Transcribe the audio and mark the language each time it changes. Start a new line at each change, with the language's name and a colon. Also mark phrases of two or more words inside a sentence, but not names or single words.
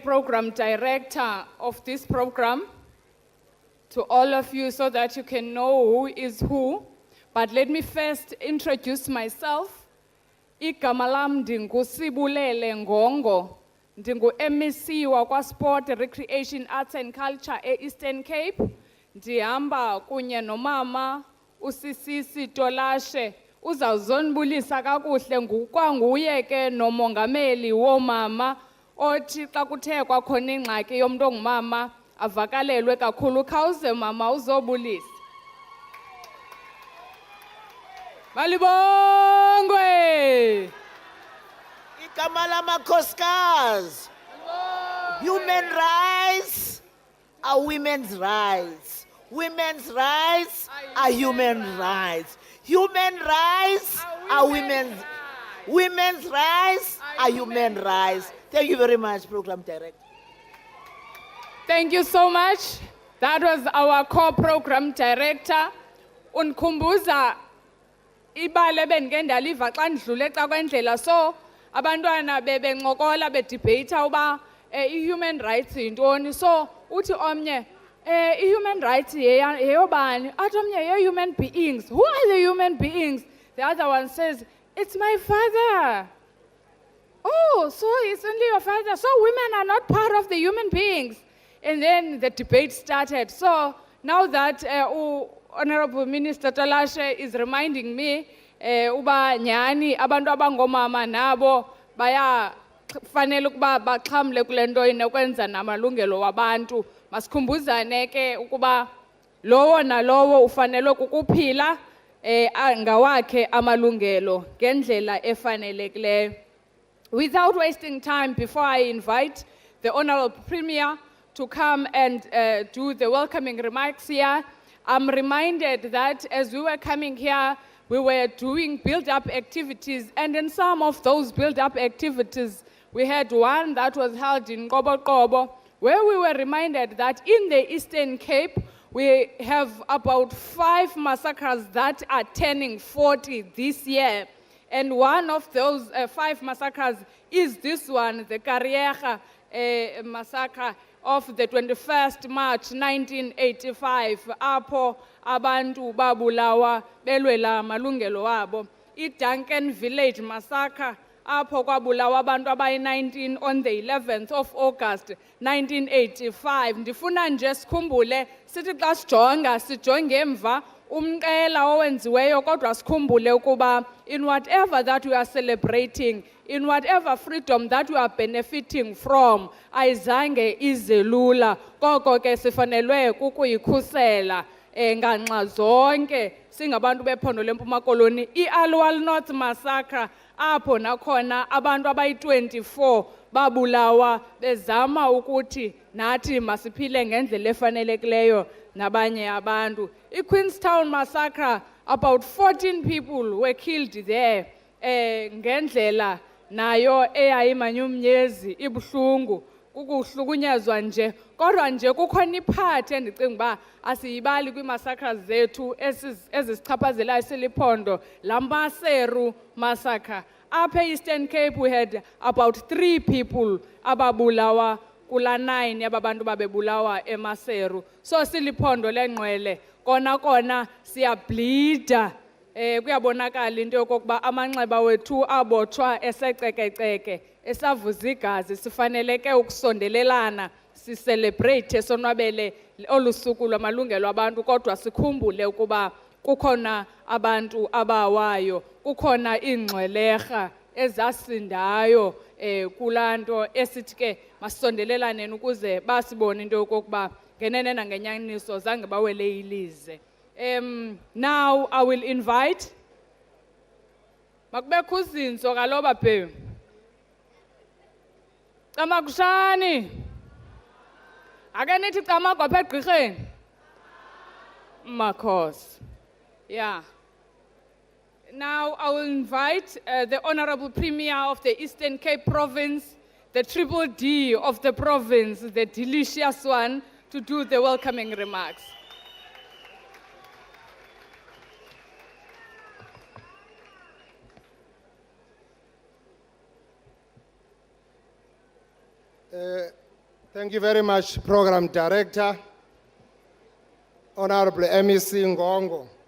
English: program director of this program to all of you so that you can know who is who. But let me first introduce myself.
Xhosa: Igama lam ndinguSibulele Ngongo, ndingu-MEC wakwa
English: Sport, Recreation, Arts and Culture
Xhosa: e-Eastern Cape. Ndihamba kunye nomama uSisisi Tolashe. Uzawuzonibulisa kakuhle ngukwanguye ke nomongameli womama othi xa kuthe kwakhona ingxaki yomntu ongumama avakalelwe kakhulu. Khawuze mama uzobulisa. Malibongwe. Igama lamakhosikazi.
English: Human rights are women's rights. Women's rights are human rights. Human rights are women's rights are human rights. Thank you very much, Program Director. Thank you so much. That was our co-program director.
Xhosa: Unkhumbuza ibale bendike ndaliva xa ndidlule xa kwendlela, so abantwana bebencokola bedebate uba i-
English: human rights
Xhosa: yintoni. So uthi omnye
English: human rights
Xhosa: yeyobani? Athi omnye
English: human beings. Who are the human beings? The other one says, it's my father. Oh, so it's only your father. So women are not part of the human beings. And then the debate started. So now that Honorable Minister Tolashe is reminding me,
Xhosa: uba nyani abantu abangomama nabo baya fanele ukuba baxhamle kule nto inokwenza namalungelo wabantu. Masikhumbuzane ke ukuba lowo nalowo ufanele ukuphila ngawakhe amalungelo ngendlela efanelekileyo.
English: Without wasting time, before I invite the Honorable Premier to come and do the welcoming remarks here, I'm reminded that as we were coming here, we were doing build-up activities, and in some of those build-up activities, we had one that was held in Kobo, where we were reminded that in the Eastern Cape, we have about 5 massacres that are turning 40 this year. And one of those 5 massacres is this one, the Kariega massacre of the 21st March 1985,
Xhosa: apho abantu babulawa belwela malungelo wabo. I-Duncan Village massacre, apho kwabulawa abantu abayi-19 on the 11th of August 1985. Ndifuna nje sikhumbule sithi xa sijonge emva umqela owenziweyo, kodwa sikhumbule ukuba
English: in whatever that we are celebrating, in whatever freedom that we are benefiting from,
Xhosa: ayizange ize lula. Koko ke sifanelwe kukuyikhusela nganxa zonke singabantu bephondo lempuma koloni. I-Alwal North massacre, apho nakhona abantu abayi-24 babulawa bezama ukuthi nathi masiphile ngendlela efanelekileyo nabanye abantu.
English: I-Queenstown massacre, about 14 people were killed there.
Xhosa: Ngendlela nayo eyayimanyumnyezi ibuhlungu, kukuhlukunyezwa nje. Kodwa nje kukhona iphathi endicinga uba asiyibali kwi-massacres zethu ezisichaphazelayo siliphondo, la Maseru massacre. Apha e-Eastern Cape
English: we had about 3 people
Xhosa: ababulawa kula 9 yabantu babebulawa eMaseru. So siliphondo lenqwele kona siyableeda. Kuyabonakala into yokokuba amanxeba wethu abotshwa esecekeceke, esavuza igazi. Sifaneleke ukusondelelana, sicelebrate sonwabele olu suku lwamalungelo abantu kodwa sikhumbule ukuba kukhona abantu abawayo, kukhona ingxwelerha ezasindayo kulanto esithi ke masondelelane ukuze basibone into yokokuba ngenene nangenyaniso zange bawele ilize.
English: Now I will invite
Xhosa: makubekho uzinzo kaloba phe. Camakushani. Ake nithi camakwa apha egqirheni. Makhosi.
English: Yeah. Now I will invite the Honorable Premier of the Eastern Cape Province, the Triple D of the province, the delicious one, to do the welcoming remarks. Thank you very much, Program Director, Honorable MEC Ngongo.